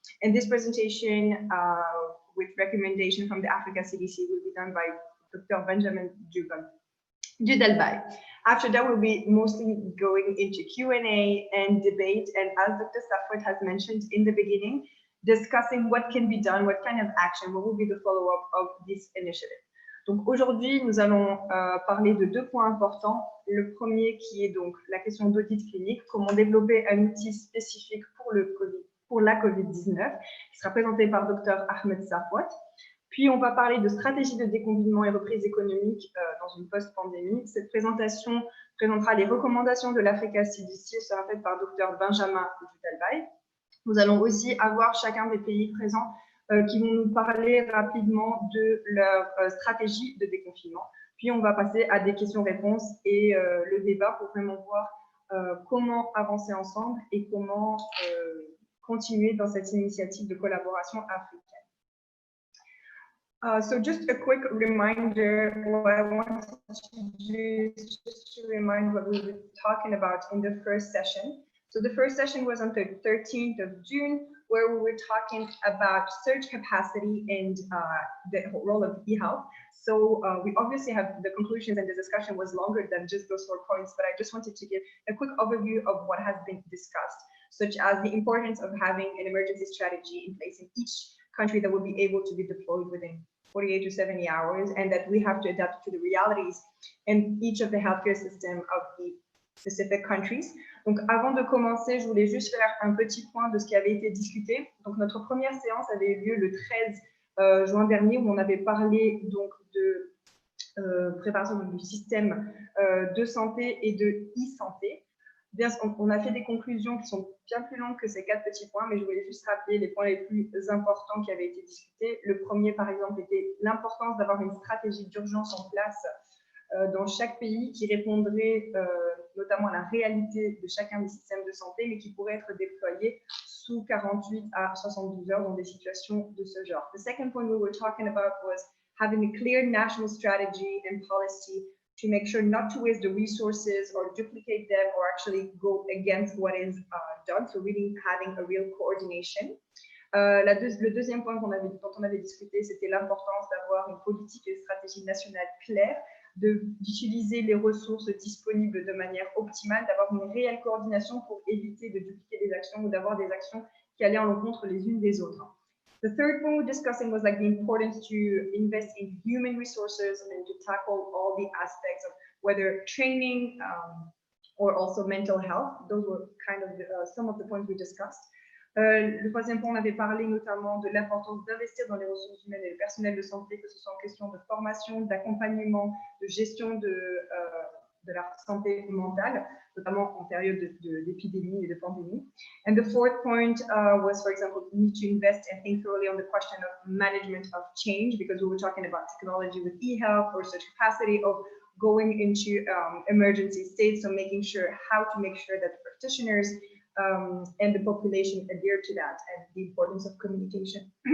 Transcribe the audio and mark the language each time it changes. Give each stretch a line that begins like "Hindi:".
English: And this presentation with recommendation from the Africa CDC will be done by Dr. Benjamin Dudalbay. After that, we'll be mostly going into Q&A and debate, and as Dr. Safwat has mentioned in the beginning, discussing what can be done, what kind of action, what will be the follow-up of this initiative.
French: Donc aujourd'hui, nous allons parler de deux points importants. Le premier qui est donc la question d'audit clinique, comment développer un outil spécifique pour la COVID-19, qui sera présenté par Dr. Ahmed Safwat. Puis, on va parler de stratégie de déconfinement et reprise économique dans une post-pandémie. Cette présentation présentera les recommandations de l'Africa CDC, sera faite par Dr. Benjamin Dudalbay. Nous allons aussi avoir chacun des pays présents qui vont nous parler rapidement de leur stratégie de déconfinement. Puis, on va passer à des questions-réponses et le débat pour vraiment voir comment avancer ensemble et comment continuer dans cette initiative de collaboration africaine.
English: So just a quick reminder, what I want to do is just to remind what we were talking about in the first session. So the first session was on the 13th of June, where we were talking about surge capacity and the role of e-health. So we obviously have the conclusions, and the discussion was longer than just those 4 points, but I just wanted to give a quick overview of what has been discussed, such as the importance of having an emergency strategy in place in each country that will be able to be deployed within 48 to 70 hours, and that we have to adapt to the realities in each of the healthcare system of the specific countries.
French: Donc, avant de commencer, je voulais juste faire un petit point de ce qui avait été discuté. Donc, notre première séance avait eu lieu le 13 juin dernier, où on avait parlé donc de préparation du système de santé et de e-santé. Bien, on a fait des conclusions qui sont bien plus longues que ces 4 petits points, mais je voulais juste rappeler les points les plus importants qui avaient été discutés. Le premier, par exemple, était l'importance d'avoir une stratégie d'urgence en place dans chaque pays qui répondrait notamment à la réalité de chacun des systèmes de santé, mais qui pourrait être déployé sous 48 à 72 heures dans des situations de ce genre.
English: The second point we were talking about was having a clear national strategy and policy to make sure not to waste the resources or duplicate them or actually go against what is done. So really having a real coordination.
French: Le deuxième point dont on avait discuté, c'était l'importance d'avoir une politique et une stratégie nationale claire d'utiliser les ressources disponibles de manière optimale, d'avoir une réelle coordination pour éviter de dupliquer des actions ou d'avoir des actions qui allaient à l'encontre les unes des autres.
English: The third point we're discussing was like the importance to invest in human resources and to tackle all the aspects of whether training or also mental health. Those were kind of some of the points we discussed.
French: Le troisième point, on avait parlé notamment de l'importance d'investir dans les ressources humaines et le personnel de santé, que ce soit en question de formation, d'accompagnement, de gestion de la santé mentale, notamment en période d'épidémie et de pandémie.
English: And the fourth point was, for example, we need to invest and think thoroughly on the question of management of change, because we were talking about technology with e-health or such capacity of going into emergency states, so making sure how to make sure that practitioners and the population adhere to that, and the importance of communication.